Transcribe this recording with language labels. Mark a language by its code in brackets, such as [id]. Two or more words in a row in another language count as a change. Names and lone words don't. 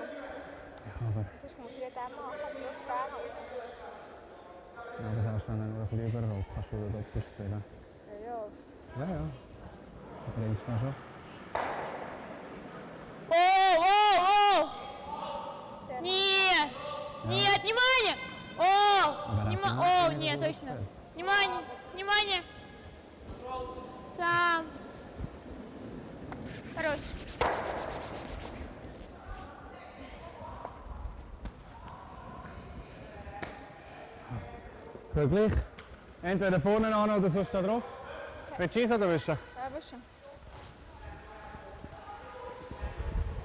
[de] Ja, aber, Sonst muss ich den machen, aber das gar nicht. ja, aber selbst wenn er nur ein bisschen überrollt, kannst du da doppelt spielen. Ja. Ja, ja. Du bringst da schon. [ru] О! [de] Sehr [ru] Нет! Нет, внимание! О, нет, точно. Внимание! Внимание! Сам. Хорош. [de] Gleich. Entweder vorne an oder sonst da drauf. Willst du schießen oder willst du? Ja, wisst ihr. Ein Drittel?